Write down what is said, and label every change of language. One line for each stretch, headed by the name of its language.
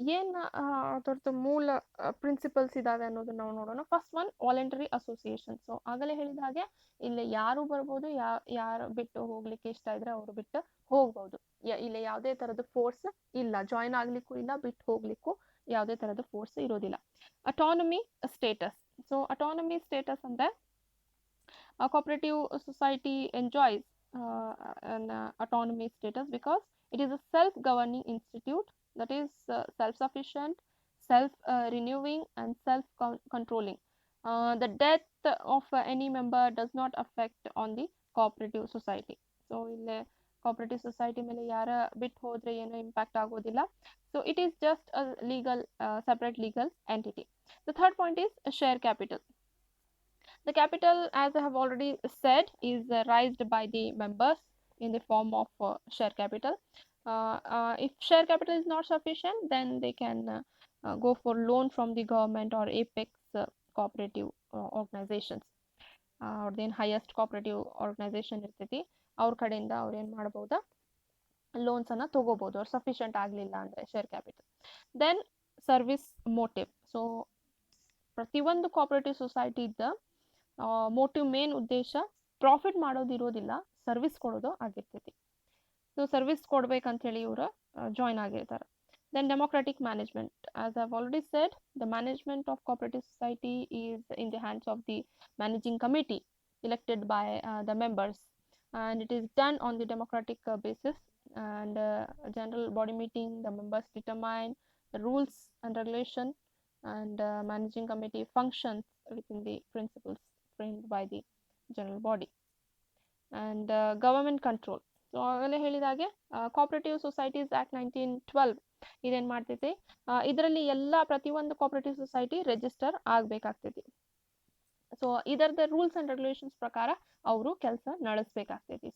Kannada: ಏನ್ ಅದರದ್ದು ಮೂಲ ಪ್ರಿನ್ಸಿಪಲ್ಸ್ ಇದಾವೆ ಅನ್ನೋದನ್ನ ನಾವು ನೋಡೋಣ.
English: First one, voluntary association.
Kannada: So ಆಗಲೇ ಹೇಳಿದ ಹಾಗೆ ಇಲ್ಲಿ ಯಾರು ಬರ್ಬೋದು, ಯಾರು ಬಿಟ್ಟು ಹೋಗ್ಲಿಕ್ಕೆ ಇಷ್ಟ ಇದ್ರೆ ಅವರು ಬಿಟ್ಟು ಹೋಗ್ಬೋದು. ಇಲ್ಲಿ ಯಾವುದೇ ತರದ ಫೋರ್ಸ್ ಇಲ್ಲ, ಜಾಯಿನ್ ಆಗ್ಲಿಕ್ಕೂ ಇಲ್ಲ, ಬಿಟ್ಟು ಹೋಗ್ಲಿಕ್ಕೂ ಯಾವುದೇ ತರದ ಫೋರ್ಸ್ ಇರೋದಿಲ್ಲ.
English: Autonomy status. So autonomy status ಅಂದ್ರೆ cooperative society enjoys an autonomy status because it is a self-governing institute that is self-sufficient, self-renewing and self-controlling. The death of any member does not affect on the cooperative society.
Kannada: So ಇಲ್ಲಿ cooperative society ಮೇಲೆ ಯಾರ ಬಿಟ್ಟು ಹೋದ್ರೆ ಏನು impact ಆಗೋದಿಲ್ಲ.
English: So it is just a legal separate legal entity. The third point is share capital. The capital, as I have already said, is raised by the members in the form of share capital. If share capital is not sufficient, then they can go for loan from the government or apex cooperative organizations. or then highest cooperative organization
Kannada: ಇರ್ತೈತಿ, ಅವ್ರ ಕಡೆಯಿಂದ ಅವ್ರು ಏನು ಮಾಡ್ಬೋದು, loans ಅನ್ನ ತಗೋಬಹುದು, ಅವ್ರು sufficient ಆಗಲಿಲ್ಲ ಅಂದ್ರೆ share capital. Then service motive. So ಪ್ರತಿಯೊಂದು ಕೋಆಪರೇಟಿವ್ ಸೊಸೈಟಿ ಇದ್ದ ಮೋಟಿವ್ ಮೇನ್ ಉದ್ದೇಶ ಪ್ರಾಫಿಟ್ ಮಾಡೋದಿರೋದಿಲ್ಲ, ಸರ್ವಿಸ್ ಕೊಡೋದು ಆಗಿರ್ತೈತಿ. ಸೊ ಸರ್ವಿಸ್ ಕೊಡ್ಬೇಕಂತ ಹೇಳಿ ಇವರು ಜಾಯಿನ್ ಆಗಿರ್ತಾರೆ.
English: Then democratic management. As I've already said, the management of cooperative society is in the hands of the managing committee elected by the members, and it is done on the democratic basis, and general body meeting, the members determine the rules and regulation, and managing committee functions within the principles framed by the general body. And government control.
Kannada: So ಆಗಲೇ ಹೇಳಿದಾಗೆ cooperative societies act 1912 ಇದೇನ್ ಮಾಡ್ತೈತಿ, ಇದರಲ್ಲಿ ಎಲ್ಲ ಪ್ರತಿಯೊಂದು cooperative society register ಆಗ್ಬೇಕಾಗ್ತೈತಿ. So ಇದರದ rules and regulations ಪ್ರಕಾರ ಅವರು ಕೆಲಸ ನಡೆಸಬೇಕಾಗ್ತೈತಿ.